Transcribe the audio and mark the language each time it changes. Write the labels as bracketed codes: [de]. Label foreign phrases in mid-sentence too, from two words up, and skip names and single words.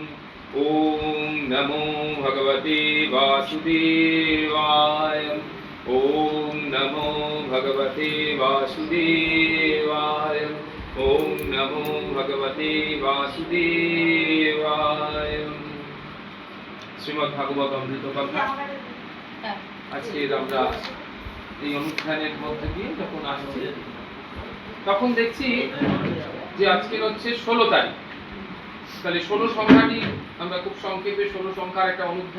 [sa] ओम नमो भगवते वासुदेवाय ओम नमो भगवते वासुदेवाय ओम नमो भगवते [bn] वासुदेवाय শ্রীমদ্ ভাগবত অমৃত কথা আজকে আমরা এই অনুষ্ঠানের মধ্যে দিয়ে যখন আসছি তখন দেখছি যে আজকে হচ্ছে 16 তারিখ তাহলে 16 সংখ্যাটি আমরা খুব সংক্ষেপে 16 সংখ্যার একটা অনুধ্যান